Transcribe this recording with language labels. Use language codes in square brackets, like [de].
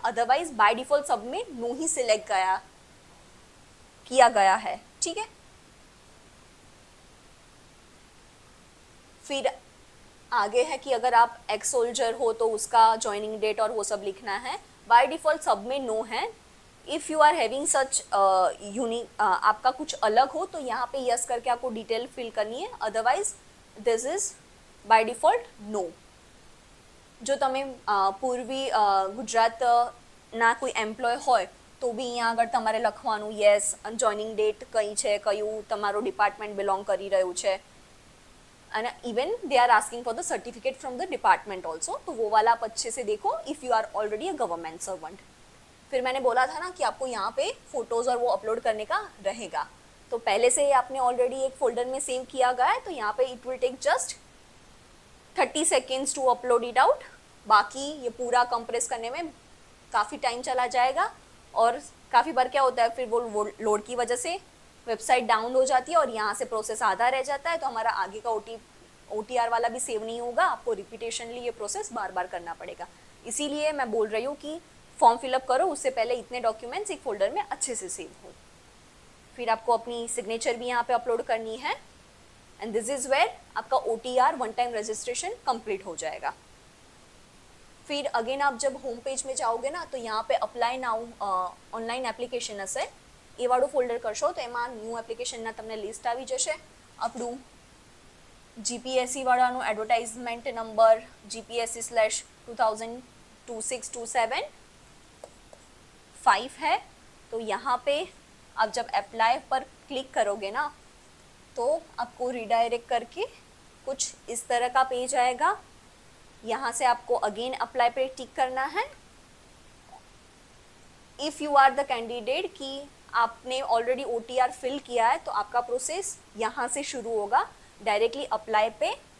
[hi] Otherwise by default सब में no ही select किया गया है. ठीक है, फिर आगे है कि अगर आप एक्स सोल्जर हो तो उसका ज्वाइनिंग डेट और वो सब लिखना है. बाय डिफ़ॉल्ट सब में नो है. [en] if you are having such unique [hi] आपका कुछ अलग हो तो यहाँ पे यस करके आपको डिटेल फिल करनी है. [en] Otherwise this is by default no. [gu] जो તમે પૂર્વી ગુજરાતના કોઈ એમ્પ્લોય હોય તો બી અહીંયા આગળ તમારે લખવાનું યસ, જોઈનિંગ ડેટ કઈ છે, કયું તમારો ડિપાર્ટમેન્ટ બિલોંગ કરી રહ્યું છે, [en] and even they are asking for the certificate from the department also, [hi] तो वो वाला आप अच्छे से देखो [en] if you are already a government servant. [hi] फिर मैंने बोला था ना कि आपको यहाँ पे फोटोज़ और वो अपलोड करने का रहेगा, तो पहले से ही आपने ऑलरेडी एक फोल्डर में सेव किया गया है, तो यहाँ पे [en] It will take just 30 seconds to upload it out. [hi] बाकी ये पूरा कंप्रेस करने में काफ़ी टाइम चला जाएगा, और काफ़ी बार क्या होता है फिर वो लोड की वजह से वेबसाइट डाउन हो जाती है और यहाँ से प्रोसेस आधा रह जाता है, तो हमारा आगे का OTR वाला भी सेव नहीं होगा. आपको रिपीटेशनली ये प्रोसेस बार बार करना पड़ेगा. इसीलिए मैं बोल रही हूँ कि फॉर्म फिलअप करो, उससे पहले इतने डॉक्यूमेंट्स एक फोल्डर में अच्छे से सेव हो. फिर आपको अपनी सिग्नेचर भी यहाँ पे अपलोड करनी है, [en] and this is where [hi] आपका OTR one time registration complete हो जाएगा. फिर अगेन आप जब होम पेज में जाओगे ना तो यहाँ पे अप्लाई नाउ ऑनलाइन एप्लिकेशन हશે, [gu] એ વાળું ફોલ્ડર કરશો તો એમાં ન્યૂ એપ્લિકેશનના તમને લિસ્ટ આવી જશે. આપણું GPSC વાળાનું એડવર્ટાઇઝમેન્ટ નંબર GPSC/202627 5 है. [hi] तो यहाँ पे आप जब अप्लाई पर क्लिक करोगे ना तो आपको रिडायरेक्ट करके कुछ इस तरह का पेज आएगा. यहाँ से आपको अगेन अप्लाई पे टिक करना है. [en] if you are the candidate [hi] कि आपने ऑलरेडी OTR फिल किया है तो आपका प्रोसेस यहाँ से शुरू होगा डायरेक्टली अप्लाई पे.